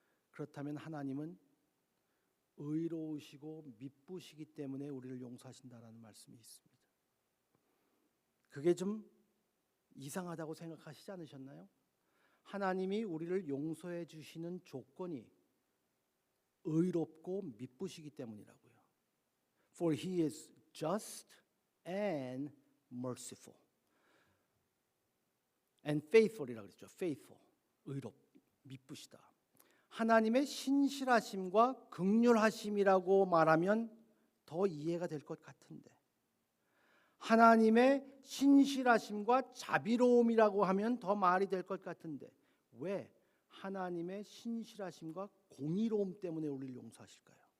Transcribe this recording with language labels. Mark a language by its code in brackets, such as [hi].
[ko] 그렇다면 하나님은 의로우시고 미쁘시기 때문에 우리를 용서하신다라는 말씀이 있습니다. 그게 좀 이상하다고 생각하시지 않으셨나요? 하나님이 우리를 용서해 주시는 조건이 의롭고 미쁘시기 때문이라고요. [en] For he is just and merciful. and faithful [ko] 이라고 그랬죠. faithful, 미쁘시다. 하나님의 신실하심과 긍휼하심이라고 말하면 더 이해가 될 것 같은데, 하나님의 신실하심과 자비로움이라고 하면 더 말이 될 것 같은데, 왜 하나님의 신실하심과 공의로움 때문에 우리를 용서하실까요?